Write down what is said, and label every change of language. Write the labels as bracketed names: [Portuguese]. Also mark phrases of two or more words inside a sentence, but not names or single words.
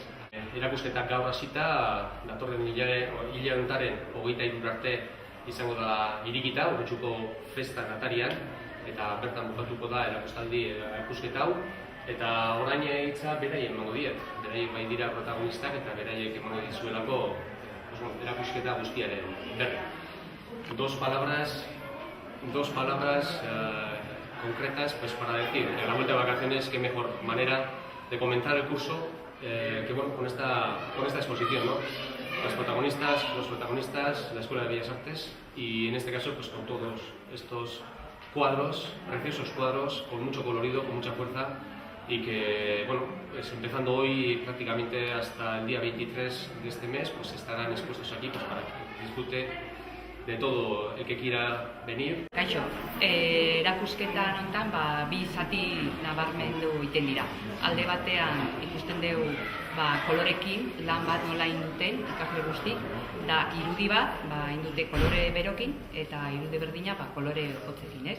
[Basque] Erakusketak gaur hasita, datorren hile hontaren 23 arte izango da irikita, Urrutxuko festan atarian, eta bertan bukatuko da erakusketa hau. Eta orain hitza beraiek emango diet, beraiek bai dira protagonistak eta beraiek emango dizuelako erakusketa guztiaren berri. [Spanish] Dos palabras concretas para decir que a la vuelta de vacaciones qué mejor manera de comenzar el curso que con esta exposición, ¿no? Los protagonistas, la Escuela de Bellas Artes y en este caso pues con todos estos cuadros, preciosos cuadros, con mucho colorido, con mucha fuerza y que, pues empezando hoy prácticamente hasta el día 23 de este mes, pues estarán expuestos aquí pues, para que disfrute de todo el que quiera venir. [Basque] Kaixo, erakusketa honetan bi zati nabarmendu iten dira. Alde batean ikusten dugu kolorekin lan bat nola induten ikasle guztik, da irudi bat indute kolore berokin eta irudi berdina kolore hotzekin, ez?